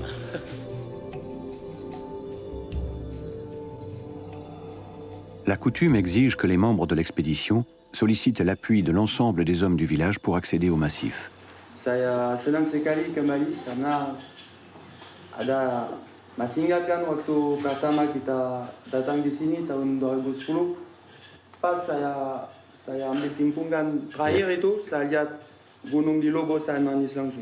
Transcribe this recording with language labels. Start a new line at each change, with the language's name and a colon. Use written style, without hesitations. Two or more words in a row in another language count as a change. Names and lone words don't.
French: La coutume exige que les membres de l'expédition sollicitent l'appui de l'ensemble des hommes du village pour accéder au massif.
Indonesian: Saya senang sekali kembali karena masih ingat kan waktu pertama kita datang di sini tahun 2010. Pas saya ambil timpungan terakhir itu, saya lihat gunung di Lobo, saya nangis langsung.